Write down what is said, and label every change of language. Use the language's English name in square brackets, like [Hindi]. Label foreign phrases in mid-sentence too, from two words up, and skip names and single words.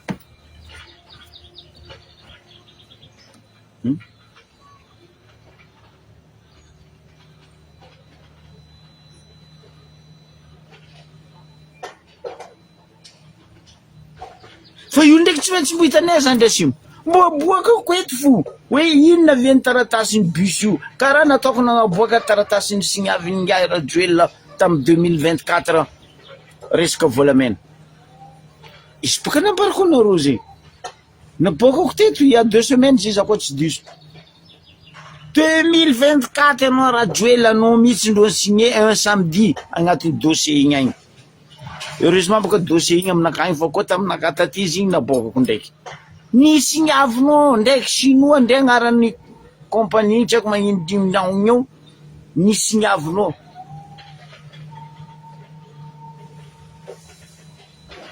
[Malagasy] Fa io ndraiky tsy maintsy mbo hitanay zany ndresimo, mbo aboaka ko eto fo hoe inona avy ny taratasin'ny bus io, karaha nataoko nagnaboaka taratasin'ny Signavin'ny Ndiaye Rajoelina tamin'ny 2024 resaka volamena. Izy boka nambarako anareo zay, naboakako teto [French] il y a 2 semaines [Malagasy] zay za koa tsy diso. 2024 anao Rajoelina anao mihitsy ndro [French] signé un samedi [Malagasy] agnatin'ny dossier igny agny. Heureusement boka dossier igny aminakagny fa koa taminaka taty izy igny naboakako ndraiky. Nisy ignavinao ndraiky Chinois ndray agnaran'ny compagnie tsy haiko magnino dimindagno io, nisy ignavinao.